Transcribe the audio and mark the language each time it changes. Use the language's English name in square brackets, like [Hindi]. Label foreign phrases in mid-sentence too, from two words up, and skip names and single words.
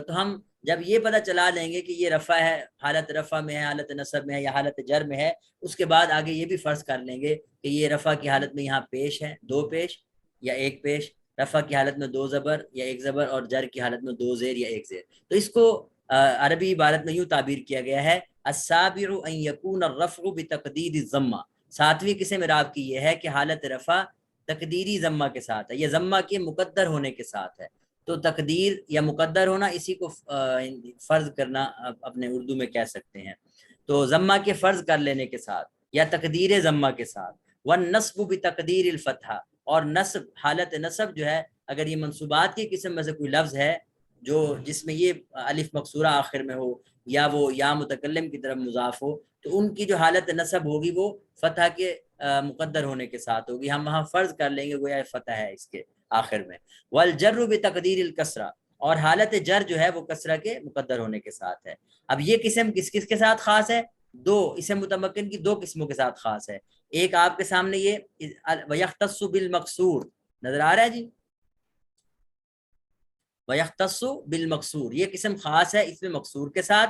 [Urdu] تو ہم جب یہ پتہ چلا لیں گے کہ یہ رفع ہے، حالت رفع میں ہے، حالت نصب میں ہے یا حالت جر میں ہے، اس کے بعد آگے یہ بھی فرض کر لیں گے کہ یہ رفع کی حالت میں یہاں پیش ہے، 2 پیش یا 1 پیش، رفع کی حالت میں 2 زبر یا 1 زبر، اور جر کی حالت میں 2 زیر یا 1 زیر. تو اس کو عربی عبارت میں یوں تعبیر کیا گیا ہے [Arabic] السابع ان یکون الرفع بتقدیر الضمہ. [Urdu] 7ویں قسم اعراب کی یہ ہے کہ حالت رفع تقدیری ضمہ کے ساتھ ہے، یہ ضمہ کے مقدر ہونے کے ساتھ ہے. تو تقدیر یا مقدر ہونا اسی کو فرض کرنا اپنے اردو میں کہہ سکتے ہیں. تو ضمہ کے فرض کر لینے کے ساتھ یا تقدیر ضمہ کے ساتھ. [Arabic] والنصب بتقدیر الفتحہ، [Urdu] اور نصب حالت نصب جو ہے اگر یہ منصوبات کی قسم میں سے کوئی لفظ ہے جو جس میں یہ الف مقصورہ آخر میں ہو یا وہ یا متکلم کی طرف مضاف ہو، تو ان کی جو حالت نصب ہوگی وہ فتح کے مقدر ہونے کے ساتھ ہوگی. ہم وہاں فرض کر لیں گے گویا فتح ہے اس کے آخر میں. [Arabic] والجر بتقدیر الکسرہ، [Urdu] اور حالت جر جو ہے وہ کسرہ کے مقدر ہونے کے ساتھ ہے. اب یہ قسم کس کس کے ساتھ خاص ہے؟ 2 اسم متمکن کی 2 قسموں کے ساتھ خاص ہے. ایک آپ کے سامنے یہ [Arabic] وَيَخْتَصُّ بِالْمَقْصُورِ [Urdu] نظر آ رہا ہے جی، [Arabic] وَيَخْتَصُّ بِالْمَقْصُورِ [Urdu] یہ قسم خاص ہے اس میں مقصور کے ساتھ.